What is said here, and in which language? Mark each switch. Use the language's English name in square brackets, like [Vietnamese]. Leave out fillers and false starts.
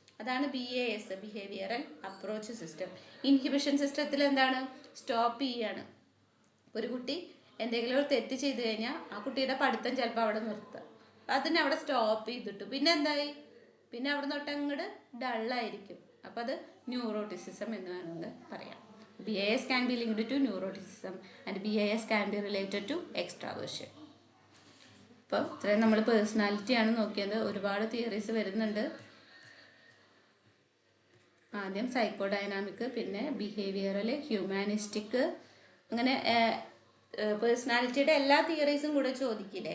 [Malayalam] അതാണ് BAS, behavioural approach system. Inhibition സിസ്റ്റത്തിൽ എന്താണ്? സ്റ്റോപ്പ് ചെയ്യാണ്. ഒരു കുട്ടി എന്തെങ്കിലും ഒരു തെറ്റ് ചെയ്ത് കഴിഞ്ഞാൽ ആ കുട്ടിയുടെ പഠിത്തം ചിലപ്പോൾ അവിടെ നിർത്തുക, അതിനെ അവിടെ സ്റ്റോപ്പ് ചെയ്തിട്ടു, പിന്നെ എന്തായി, പിന്നെ അവിടെ തൊട്ട് അങ്ങോട്ട് ഡള്ളായിരിക്കും. അപ്പം അത് ന്യൂറോട്ടിസിസം എന്ന് വേണമെങ്കിൽ പറയാം. [English] BIS can be linked to neuroticism and BIS can be related to extraversion. [Malayalam] അപ്പോൾ ഇത്രയും നമ്മൾ പേഴ്സണാലിറ്റിയാണ് നോക്കിയത്. ഒരുപാട് തിയറീസ് വരുന്നുണ്ട്. ആദ്യം സൈക്കോഡൈനാമിക്, പിന്നെ ബിഹേവിയറൽ, ഹ്യൂമാനിസ്റ്റിക്, അങ്ങനെ പേഴ്സണാലിറ്റിയുടെ എല്ലാ തിയറീസും കൂടെ ചോദിക്കില്ല.